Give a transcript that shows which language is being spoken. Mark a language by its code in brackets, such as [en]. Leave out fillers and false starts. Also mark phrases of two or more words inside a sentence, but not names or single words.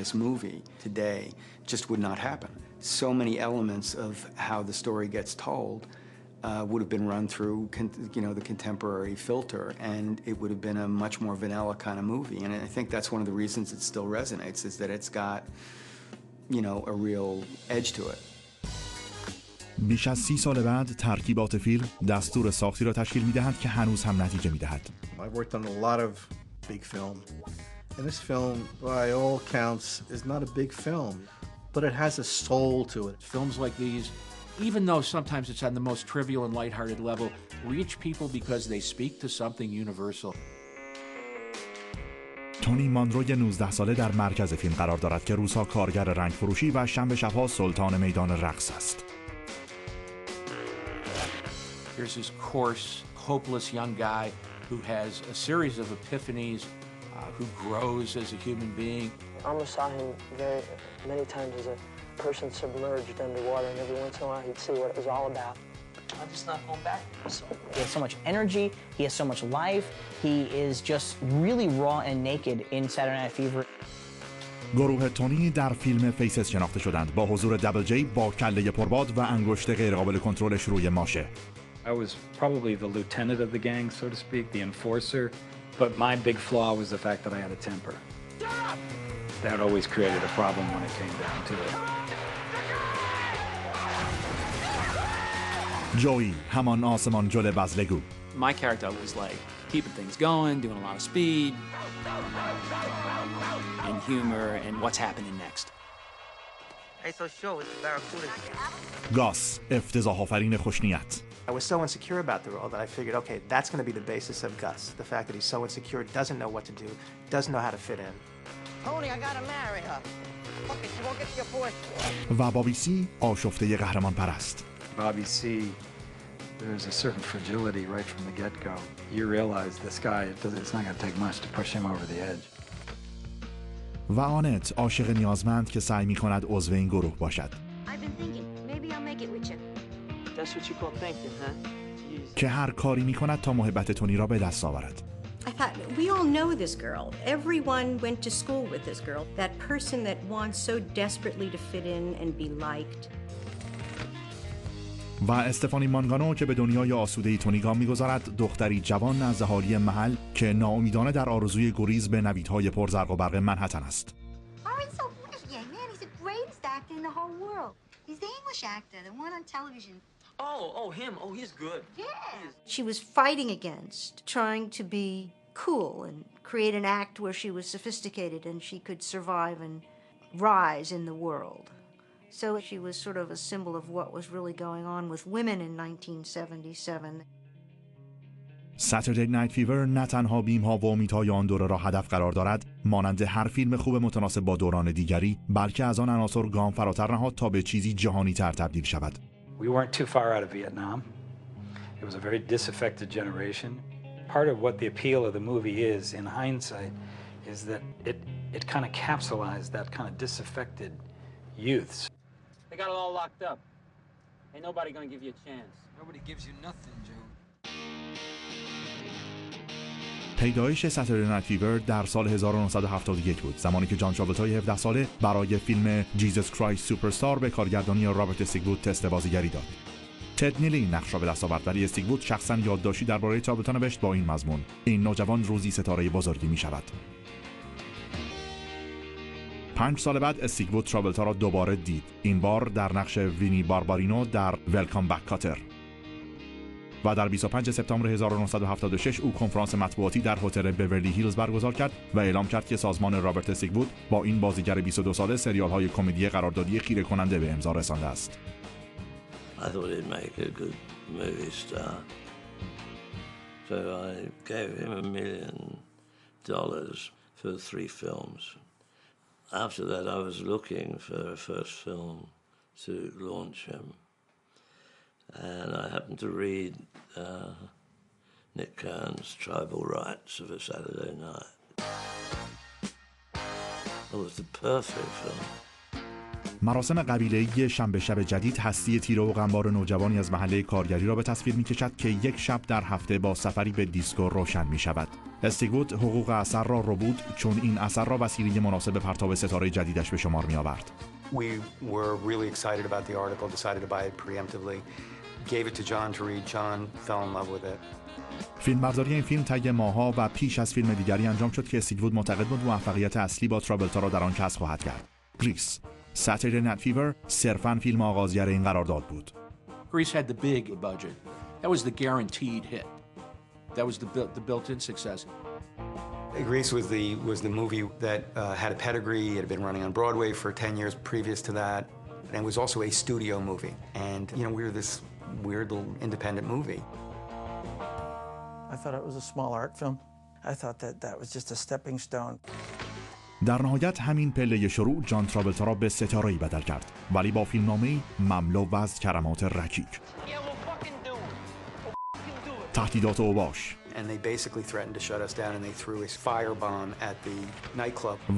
[en] This movie today just would not happen. So many elements of how the story gets told would have been run through, the contemporary filter, and it would have been a much more vanilla kind of movie. And I think that's one of the reasons it still resonates, is that it's got, a real edge to it. [fa] بیش از 30 سال بعد ترکیبات فیلم دستور ساختی را تشکیل می‌دهند که هنوز هم نتیجه می‌دهد. [en] I've worked on a lot of big film. And this film, by all counts, is not a big film, but it has a soul to it. Films like these, even though sometimes it's on the most trivial and lighthearted level, reach people because they speak to something universal. [fa] تونی مانرو 19 ساله در مرکز فیلم قرار دارد که روزها کارگر رنگ فروشی و شنبه شبها سلطان میدان رقص است. [en] Here's this coarse, hopeless young guy who has a series of epiphanies, who grows as a human being. I almost saw him many times as a person submerged underwater, and every once in a while he'd see what it was all about. I'm just not going back. He has so much energy, he has so much life, he is just really raw and naked in Saturday Night Fever. [fa] گروه تونی در فیلم فیسز شناخته شدند با حضور دبل جی با کله پرباد و انگشت غیرقابل کنترلش روی ماشه. [en] I was probably the lieutenant of the gang, so to speak, the enforcer, but my big flaw was the fact that I had a temper. That always created a problem when it came down to it. [fa] جوی همان آسمان جل بزلگو. [en] My character was like keeping things going, doing a lot of speed, and humor, and what's happening next. Hey, so show it's Barracuda. [fa] گاس افتضاح آفرین خوشنیت. [en] I was so insecure about the role that I figured, okay, that's going to be the basis of Gus. The fact that he's so insecure, doesn't know what to do, doesn't know how to fit in. Tony, I gotta marry her. Fuck it, she won't get to your boy. [fa] و بابی سی آشفته قهرمان پرست. [en] Bobby C, there's a certain fragility right from the get-go. You realize this guy, it's not going to take much to push him over the edge. [fa] و آنت عاشق نیازمند که سعی می‌کند عضو این گروه باشد. [en] I've been thinking, maybe I'll make it with you. That's what you call thinking, huh? Jeez. [fa] که هر کاری می‌کند تا محبت تونی را به دست آورد. [en] I thought, we all know this girl. Everyone went to school with this girl. That person that wants so desperately to fit in and be liked. [fa] و استفانی مانگانو که به دنیای آسوده‌ای تونی گام می‌گذارد، دختری جوان از اهالی محل که ناامیدانه در آرزوی گریز به نویدهای پرزرق و برق منهتن است. [en] Aaron's so brilliant, man. He's the greatest actor in the whole world. He's the English actor, the one on television. Oh, him. Oh, he's good. Yeah. She was fighting against trying to be cool and create an act where she was sophisticated and she could survive and rise in the world. So she was sort of a symbol of what was really going on with women in 1977. [fa] Saturday Night Fever نه تنها بیم‌ها و امیدهای آن دوره را هدف قرار دارد، مانند هر فیلم خوب متناسب با دوران دیگری، بلکه از آن عناصر گام فراتر نهاد تا به چیزی جهانی‌تر تبدیل شود. [en] We weren't too far out of Vietnam. It was a very disaffected generation. Part of what the appeal of the movie is, in hindsight, is that it kind of capsulized that kind of disaffected youths. They got it all locked up. Ain't nobody gonna give you a chance. Nobody gives you nothing, Joe. [fa] پیدایش Saturday Night Fever در سال 1971 بود، زمانی که جان تراولتای 17 ساله برای فیلم Jesus Christ Superstar به کارگردانی رابرت استیگوود تست بازیگری داد. تد نیلی نقش را به دست آورد، ولی استیگوود شخصا یادداشتی درباره ترابلتا نوشت با این مضمون: این نوجوان روزی ستاره بزرگی می شود. 5 سال بعد استیگوود ترابلتا را دوباره دید، این بار در نقش وینی باربارینو در ولکام بک کاتر. و در 25 سپتامبر 1976 او کنفرانس مطبوعاتی در هتل بورلی هیلز برگزار کرد و اعلام کرد که سازمان رابرت استیگوود با این بازیگر 22 ساله سریال‌های کمدی قراردادی خیره کننده به امضا رسانده است. [en] I thought he'd make a good movie star. So I gave him $1 million for 3 films. After that, I was looking for a first film to launch him. And I happened to read Nick Kern's Tribal Rights of a Saturday Night. It was the perfect film. [fa] مراسم قبیله‌ای شنبه شب جدید هستی تیره و غمبار نوجوانی از محله کارگری را به تصویر می‌کشد که یک شب در هفته با سفری به دیسکو روشن می‌شود. استیگوود حقوق اثر را ربود چون این اثر را وسیله مناسب پرتاب ستاره جدیدش به شمار می‌آورد. [en] We were really excited about the article, decided to buy it preemptively, gave it to John to read. John fell in love with it. [fa] فیلمبرداری این فیلم طی ماه‌ها و پیش از فیلم دیگری انجام شد که استیگوود معتقد بود موفقیت اصلی با ترابلتا را در آن کسب خواهد کرد. گریس، Saturday Night Fever صرفاً فیلم آغازگر این قرارداد بود. [en] Grease had the big budget. That was the guaranteed hit. That was the built-in success. Grease was the movie that had a pedigree. It had been running on Broadway for 10 years previous to that, and it was also a studio movie. And we were this weird little independent movie. I thought it was a small art film. I thought that was just a stepping stone. [fa] در نهایت همین پله شروع جان ترابلتا را به ستاره‌ای بدل کرد، ولی با فیلمنامه‌ای مملو از کلمات رکیک، تهدیدات اوباش [en] And they basically threatened to shut us down and they threw a firebomb at the nightclub.